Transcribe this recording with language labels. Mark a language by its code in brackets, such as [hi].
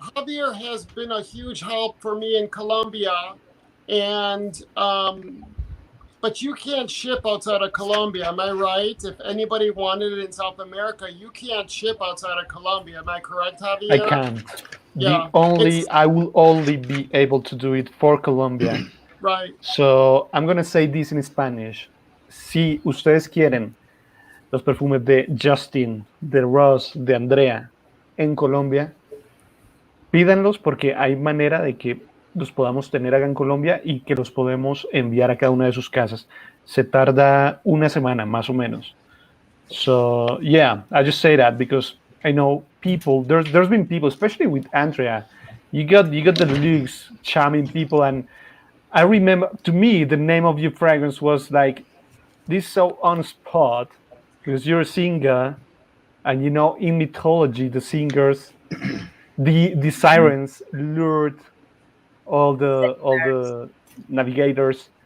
[en] Javier has been a huge help for me in Colombia, and but you can't ship outside of Colombia, am I right? If anybody wanted it in South America, you can't ship outside of Colombia. Am I correct, Javier? I can't. Yeah, I will only be able to do it for Colombia. Right. So I'm gonna say this in Spanish. [es] Si ustedes quieren los perfumes de Justin, de Ross, de Andrea en Colombia, pídanlos porque hay manera de que los podamos tener acá en Colombia y que los podemos enviar a cada una de sus casas. Se tarda una semana más o menos. [en] So yeah, I just say that because I know people. There's been people, especially with Andrea. You got the looks, charming people, and I remember, to me, the name of your fragrance was like this so on spot because you're a singer, and you know in mythology the singers, the sirens lured all the navigators